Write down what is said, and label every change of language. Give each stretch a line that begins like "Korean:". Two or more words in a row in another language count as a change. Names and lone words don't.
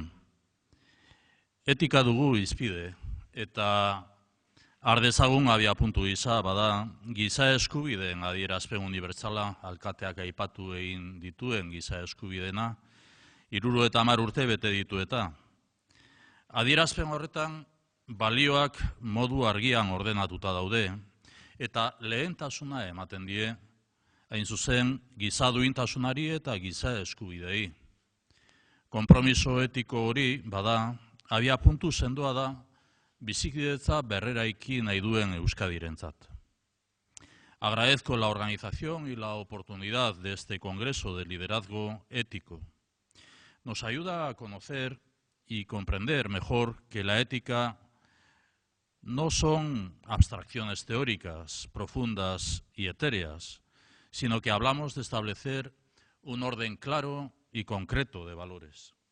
Basque: Etika dugu izpide eta ardezagun abiapuntu gisa bada giza eskubideen adierazpen unibertsala alkateak aipatu egin dituen giza eskubidena 70 urte bete ditu eta adierazpen horretan balioak modu argian ordenatuta daude eta lehentasuna ematen die hain zuzen giza duintasunari eta giza eskubidei. Konpromiso etiko hori bada abiapuntu sendoa da bizikidetza berreraiki nahi duen Euskadirentzat.
Spanish: Agradezco la organización y la oportunidad de este Congreso de Liderazgo Ético. Nos ayuda a conocer y comprender mejor que la ética no son abstracciones teóricas, profundas y etéreas, sino que hablamos de establecer un orden claro y concreto de valores.